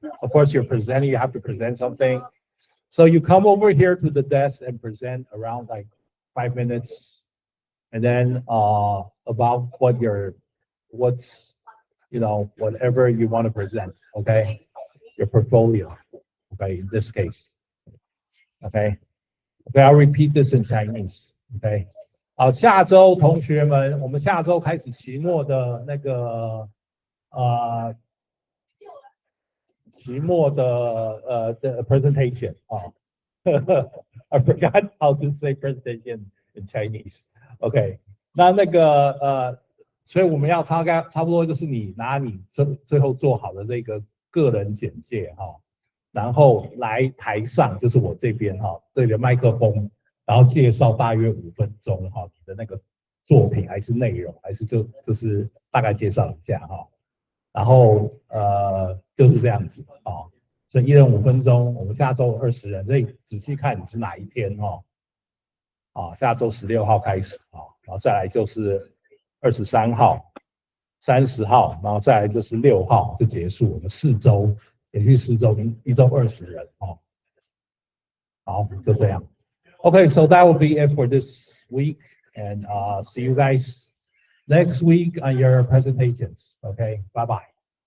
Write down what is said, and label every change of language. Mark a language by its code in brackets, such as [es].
[en] Of course, you're presenting, you have to present something. So you come over here to the desk and present around like 5 minutes, and then about what's whatever you want to present. Okay, your portfolio. Okay, in this case. Okay, I'll repeat this in Chinese. Okay. [zh] 好，下周同学们，我们下周开始期末的那个期末的 [en] the presentation [zh] 啊。 [en] I forgot how to say presentation in Chinese. [zh] OK， 那个所以我们要差不多就是你拿你最后做好的这个个人简介哈，然后来台上就是我这边哈，对着麦克风。然后介绍大约5分钟哈，你的那个作品还是内容，还是就是大概介绍一下哈，然后就是这样子啊。所以1人5分钟，我们下周20人，所以仔细看你是哪一天哦。下周16号开始然后再来就是23号、30号，然后再来就是6号就结束，我们4周连续4周，一周20人好，就这样。 [en] Okay, so that will be it for this week, and see you guys next week on your presentations. Okay, bye bye.